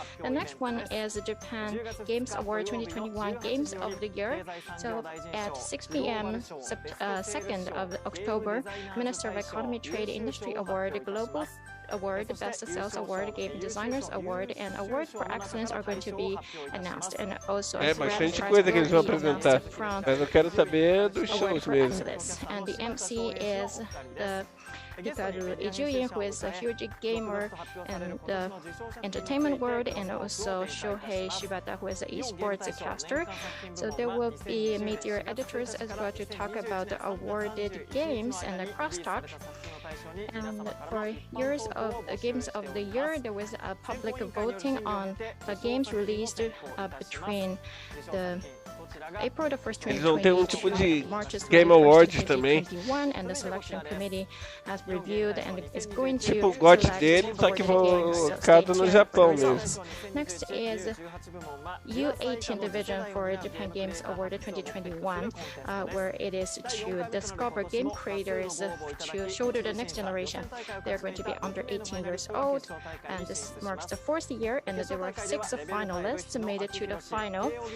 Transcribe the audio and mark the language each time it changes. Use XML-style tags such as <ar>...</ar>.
<en>The next one is the Japan Games Award 2021 Games of the Year. So at 6 p.m. 2nd of October, Minister of Economy, Trade, Industry Award, Global Award, Best Sales Award, Game Designers Award, and Award for Excellence are going to be announced. And also</en> <pt>bastante coisa que eles vão apresentar. Mas eu quero saber dos shows mesmo.</pt> <en>And the MC is the Hikaru Ijuin, who is a huge gamer in the entertainment world, and also Shohei Shibata, who is an esports caster. So there will be media editors as well to talk about the awarded games and the crosstalk. And for years of Games of the Year, there was a public voting on the games released between the April the 1st, 2020,</en> <pt>eles vão ter tipo de Game Awards também.</pt> <en>And the selection committee has reviewed and is going to</en> <pt>tipo o GOT dele, só que focado no Japão mesmo.</pt> <en>Next is U18 division for Japan Games Award 2021, where it is to discover game creators to shoulder the next generation. They're going to be under 18 years old, and this marks the 4th year, and there were 6 finalists made it to the final.</en>